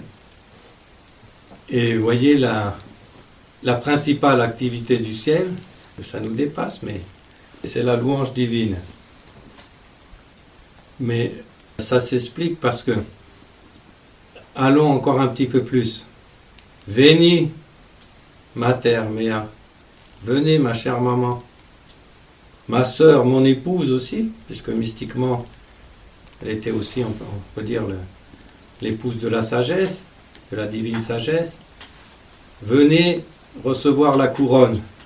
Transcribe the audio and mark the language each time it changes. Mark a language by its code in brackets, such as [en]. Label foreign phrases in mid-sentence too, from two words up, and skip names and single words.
[fr] Et vous voyez, la principale activité du ciel, ça nous dépasse, mais c'est la louange divine. Mais ça s'explique parce que, allons encore un petit peu plus. [la] Veni, mater mea. [fr] Venez, ma chère maman. Ma sœur, mon épouse aussi, puisque mystiquement, elle était aussi, on peut dire, l'épouse de la sagesse, de la divine sagesse. Venez recevoir la couronne.